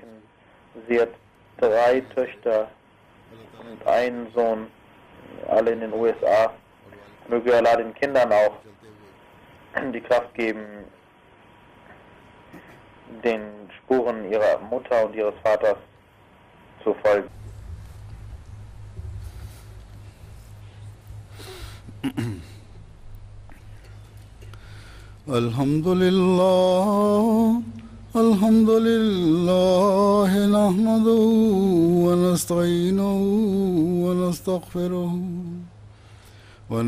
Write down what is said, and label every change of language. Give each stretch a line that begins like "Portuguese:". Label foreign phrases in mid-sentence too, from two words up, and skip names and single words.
German: Sie hat 3 Töchter und einen Sohn, alle in den USA. Möge Allah den Kindern auch die Kraft geben, den Spuren ihrer Mutter und ihres Vaters zu folgen.
Arabic: الحمد لله، الحمد لله، نحمده ونستعينه ونستغفره و